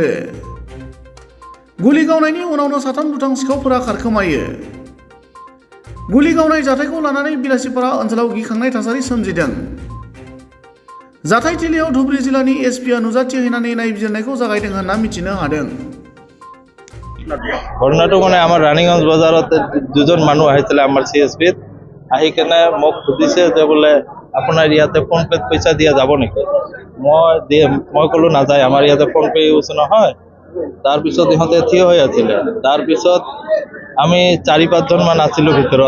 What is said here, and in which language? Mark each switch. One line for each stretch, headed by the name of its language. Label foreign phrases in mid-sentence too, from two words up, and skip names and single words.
Bodo: गुलि गावनायनि उनावनो साथाम दुथां सिखावफोरा खारखोमायो। गुलि गावनाय जाथायखौ लानानै बिलासिपारा ओनसोलाव गिखांनाय थासारि सोमजिदों। जाथायथिलियाव धुबरी जिल्लानि एसपीआ नुजाथिहैनानै नायबिजिरनायखौ जागायदों होनना मिथिनो हादों।
Assamese: ঘটনাটো আমাৰ ৰাণীগঞ্জ বজাৰত দুজন মানুহ আহিছিলে আমাৰ CSPত আহি কেনে মোক সুধিছে যে বোলে আপোনাৰ ইয়াতে ফোন পেত পইচা দিয়া যাব নেকি। মই ক'লো নাযায়, আমাৰ ইয়াতে ফোন পে ইউজ নহয়। তাৰপিছত ইহঁতে থিয় হৈ আছিলে। তাৰপিছত আমি 4-5জন মান আছিলোঁ ভিতৰত।